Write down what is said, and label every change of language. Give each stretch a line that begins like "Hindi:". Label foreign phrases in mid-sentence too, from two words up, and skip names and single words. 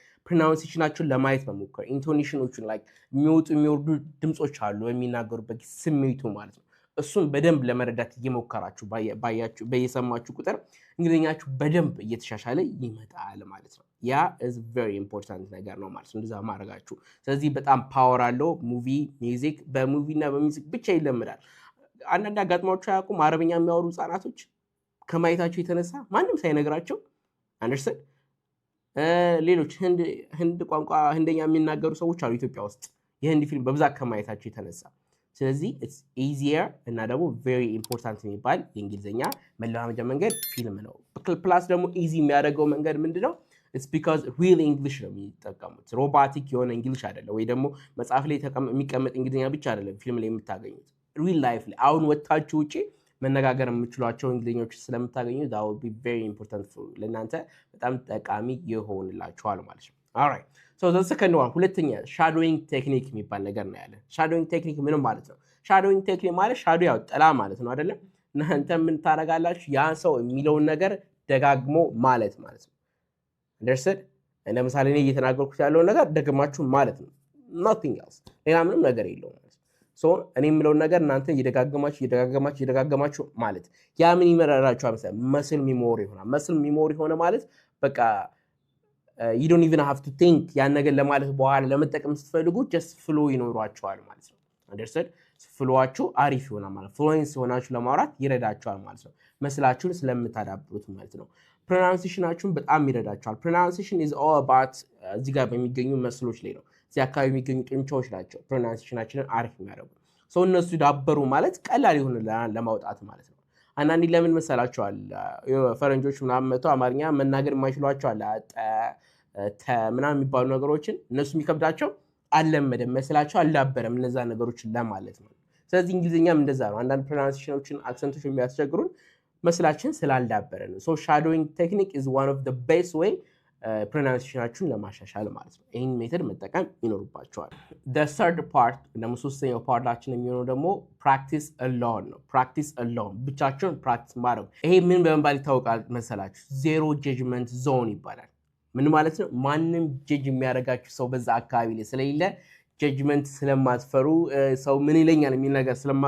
Amharic: ፕሮናንሴሽናቸውን ለማየት መሞከር ኢንቶኔሽኖቹን ላይክ የሚወጡ የሚወርዱ ድምጾች አሉ የሚናገሩበት ስሜቱ ማለት ነው እሱን በደንብ ለመረዳት እየሞከራችሁ በየሰማችሁ ቁጥር እንግሊዝኛችሁ በደንብ እየተሻሻለ ይመጣል ማለት ነው ያ
English: is very important
Amharic: ነገር ነው ማለት ነው እንደዛ ማድረጋችሁ ስለዚህ በጣም ፓወር አለው
English: movie music
Amharic: በሙቪ እና በሚውዚክ ብቻ ይለምዳል አንዳንድ አጋጥሟቸው ያውቁም አረብኛ የሚያወሩ ህጻናቶች ከማየታቸው የተነሳ ማንም ሳይነግራቸው አንደርስታንድ ሌሎች ህንድ ቋንቋ ህንደኛ የሚናገሩ ሰዎች አሉ ኢትዮጵያ ውስጥ የህንድ ፊልም በብዛት ከማየታቸው የተነሳ ስለዚህ
English: it's easier
Amharic: እና ደግሞ
English: very important
Amharic: የሚባል የእንግሊዝኛ መለማመጃ መንገድ ፊልም ነው ፕላስ ደግሞ ኢዚ የሚያደርገው መንገድ ምንድነው
English: it's because real english
Amharic: ነው የሚጠቀሙት ሮቦቲክ የሆነ እንግሊሽ አይደለም ወይ ደግሞ መጽሐፍ ላይ የሚቀመጥ እንግሊዝኛ ብቻ አይደለም ፊልም ላይ የምታገኙት
English: real life
Amharic: ላይ አሁን ወጣችሁ ውጪ መነጋገር የምትችሏቸው እንግሊዝኞች ስለምታገኙ
English: that will be very important for
Amharic: ለእናንተ በጣም ጠቃሚ ይሆንላችኋል ማለት ነው
English: alright so the second one
Amharic: ሁለተኛ
English: shadowing technique
Amharic: የሚባል ነገር ነው ያለ
English: shadowing technique
Amharic: ምን ማለት ነው
English: shadowing technique
Amharic: ማለት shadow ያው ጥላ ማለት ነው አይደለም እናንተ ምን ታረጋላችሁ ያ ሰው የሚለውን ነገር ደጋግሞ ማለት ነው understood ለምሳሌ እኔ እየተናገርኩት ያለው ነገር ደግማችሁ ማለት ነው
English: nothing else
Amharic: ሌላ ምንም ነገር የለውም so እኔ የምለውን ነገር እናንተ እየደጋገማችሁ ማለት ያ ምን ይመራራችሁ አመሰ
English: muscle memory
Amharic: ይሆናል
English: muscle memory
Amharic: ሆነ ማለት በቃ
English: you don't even have to think
Amharic: ያን ነገር ለማለት በኋላ ለመጠቀም ስትፈልጉ
English: just flow
Amharic: ይኖራችኋል ማለት ነው understood ፍሎዋችሁ አሪፍ ይሆናል ማለት ፍሉዌንስ ሆናችሁ ለማውራት ይረዳችኋል ማለት ነው መስላችሁን ስለምታዳብሩት ማለት ነው pronunciationአችሁን በጣም ይረዳችኋል
English: pronunciation is all about
Amharic: እዚህ ጋር በሚገኙ መስሎች ላይ ነው እዚህ አካባቢ የሚገኙ ጡንቻዎች ናቸው pronunciationአችንን አሪፍ የሚያደርጉ ሰው እነሱ ዳበሩ ማለት ቀላል ይሆንልናል ለማውጣት ማለት ነው አንዳንዴ ለምን መሰላችኋል ፈረንጆች ምናምን መተው አማርኛ መናገር የማይችሏቸው አለ ምናምን የሚባሉ ነገሮችን እነሱ የሚከብዳቸው አለመደም መስላቸው አልዳበረም እነዛ ነገሮችን ለማለት ነው ስለዚህ እንግሊዝኛም እንደዛ ነው አንዳንድ pronunciationዎችን አክሰንቶች የሚያስቸግሩን መስላችን ስላልዳበረ ነው
English: so shadowing technique is one of the best way
Amharic: pronunciationአችሁን ለማሻሻል ማለት ነው ይሄን ሜተድ መጠቀም ይኖርባችኋል
English: the third part
Amharic: ደግሞ ሶስተኛው ፓርታችን የሚሆነው ደግሞ
English: practice alone
Amharic: ነው
English: practice alone
Amharic: ብቻችሁን practice ማድረግ ይሄ ምን በመባል ይታወቃል መሰላችሁ
English: zero judgment zone
Amharic: ይባላል ምን ማለት ነው ማንንም ጀጅ የሚያረጋችሁ ሰው በዛ አካባቢ ላይ ስለሌለ ጀጅመንት ስለማትፈሩ ሰው ምን ይለኛል የሚል ነገር